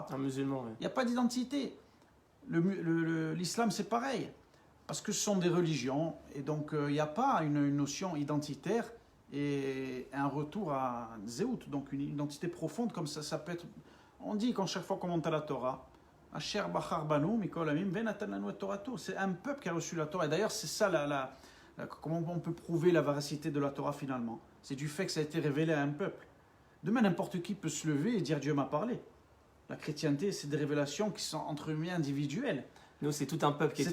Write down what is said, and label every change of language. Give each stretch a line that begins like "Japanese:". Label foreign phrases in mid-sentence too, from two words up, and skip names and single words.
French: Un musulman, oui. Il n'y a pas d'identité. L'islam, c'est pareil. Parce que ce sont des religions. Et donc, il n'y a pas une notion identitaire et un retour à Zéout. Donc, une identité profonde, comme ça peut être. On dit qu'en chaque fois qu'on monte à la Torah,
Hebrew: אשר בחר בנו מכל העמים ונתן לנו את תורתו.
French: C'est un peuple qui a reçu la Torah. Et d'ailleurs, c'est ça comment on peut prouver la véracité de la Torah finalement. C'est du fait que ça a été révélé à un peuple. Demain, n'importe qui peut se lever et dire Dieu m'a parlé. La chrétienté, c'est des révélations qui sont entre humains individuels. Nous, c'est tout un peuple qui